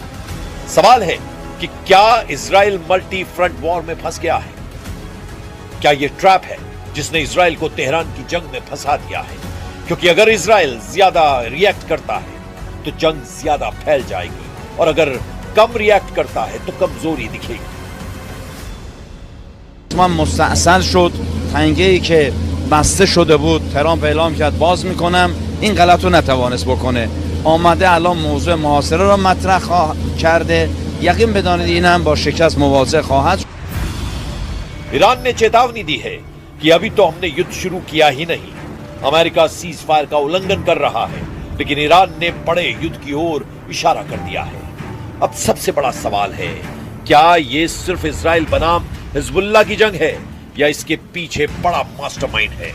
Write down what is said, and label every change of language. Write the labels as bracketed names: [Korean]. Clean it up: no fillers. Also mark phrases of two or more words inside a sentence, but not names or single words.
[Hindi] सवाल है कि क्या इजराइल [English] multi front war [Hindi] में फंस गया है? क्या यह ट्रैप है जिसने इजराइल को तेहरान की जंग में फंसा दिया है? क्योंकि अगर इजराइल ज्यादा रिएक्ट करता है तो जंग ज्यादा फैल जाएगी और अगर कम रिएक्ट करता है तो कमजोरी दिखेगी। [Persian] من مستأصل شد تنگه‌ای که بسته شده بود ترامپ اعلام کرد باز میکنم، این غلط رو نتوانست بکنه. آمده الان موضوع محاصره رو مطرح کرده. یقین بدانید این هم با شکست مواجه خواهد. [Hindi] ईरान ने चेतावनी दी है कि अभी तो हमने युद्ध शुरू किया ही नहीं, अमेरिका [English] cease fire [Hindi] का उल्लंघन कर रहा है, लेकिन ईरान ने बड़े युद्ध की ओर इशारा कर दिया है। अब सबसे बड़ा सवाल है, क्या ये सिर्फ इजराइल बनाम हिजबुल्लाह की जंग है या इसके पीछे बड़ा मास्टरमाइंड है?